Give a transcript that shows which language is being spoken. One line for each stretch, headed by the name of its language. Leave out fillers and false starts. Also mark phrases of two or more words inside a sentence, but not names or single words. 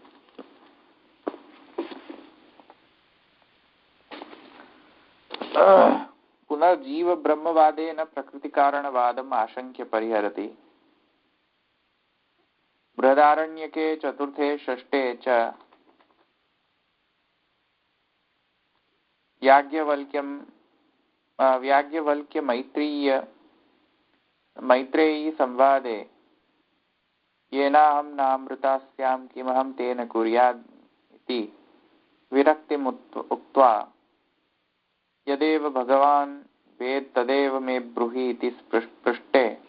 Sanskrit: પુનર્જીવ બ્રહ્મવાદેન પ્રકૃતિકારણવાદમ આશંક્ય પરિહરતિ. બૃહદારણ્યકે ચતુર્થે ષષ્ઠે ચ याज्ञवल्क्य मैत्रेयी संवादे येनाहं नामृतास्यां किमहं तेन कुर्याद् इति विरक्तिम् उक्त्वा यदेव भगवान् वेद तदेव मे ब्रूहि इति पृष्टे